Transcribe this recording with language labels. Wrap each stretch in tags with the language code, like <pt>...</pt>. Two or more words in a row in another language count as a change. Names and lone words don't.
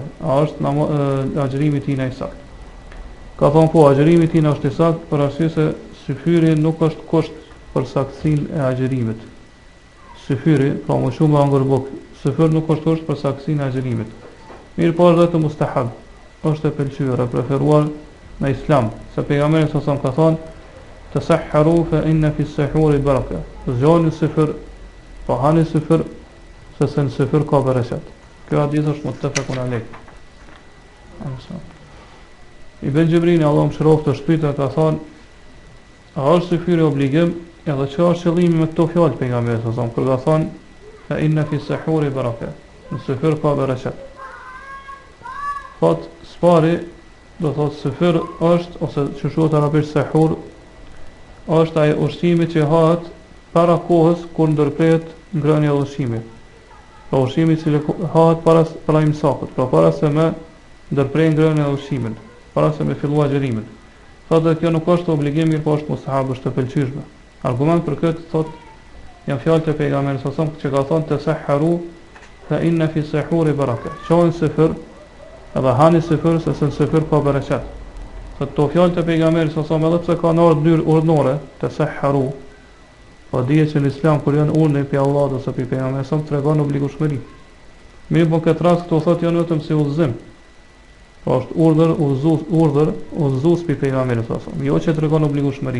<sq>A është agjërimi i tij i saktë? Ka thonë po, agjërimi i tij është i saktë, për arsye se syfyri nuk është kusht për saktësinë e agjërimit. Syfyri, pra mushu me hangër buk, syfyr nuk është kusht për saktësinë e agjërimit. Mirë po është vetëm mustahab, është e pëlqyer, e preferuar në Islam, se pejgamberi</sq> <ar>صلى الله عليه وسلم</ar> <sq>ka thënë:</sq> <ar>"تسحروا فإن في السحور بركة."</ar> <sq>Zgjoni syfyr, po hani syfyr, se në syfyr ka bereqet. Kjo hadith është</sq> <ar>متفق عليه.</ar> <sq>Ibn Gjibrini, Allahu mëshiroft, është pyeta, ka thënë: "A është syfyri obligim?" Edhe çfarë është qëllimi me këto fjalë pejgamberit</sq> <ar>صلى الله عليه وسلم,</ar> <sq>kur ka thënë:</sq> <ar>"فإن في السحور بركة."</ar> <sq>Në syfyr ka bereqet. Thot, spari, do thot syfyr është, ose që shuhet arabisht sahur, është ai ushqimi që hahet para kohës kur ndërprehet ngrënia e ushqimit. Pra ushqimi që hahet para imsakut, pra para se me ndërprej ngrënia e ushqimit, para se me fillu agjërimin. Thotë kjo nuk është obligim, mirë po është mustahab, është e pëlqyeshme. Argument për këtë thot janë fjalët e pejgamberit</sq> <ar>صلى الله عليه وسلم</ar> <sq>që ka thënë:</sq> <ar>"تسحروا فإن في السحور بركة."</ar> <sq>Qojnë syfyr, edhe hani syfyr, se në syfyr ka bereqet. Këto fjalë të pejgamberit</sq> <ar>صلى الله عليه وسلم,</ar> <sq>edhe pse kanë ardhur mënyrë urdhnore, tasahharu, po dihet që në Islam kur janë urdhë pe Allahut ose pe pejgamberin</sq> <ar>صلى الله عليه وسلم,</ar> <sq>tregon obligueshmëri. Mirë, po këtë rast këto thotë janë vetëm si udhëzim. Po është udhëzues pe pejgamberin</sq> <ar>صلى الله عليه وسلم,</ar> <sq>jo që tregon obligueshmëri.</sq>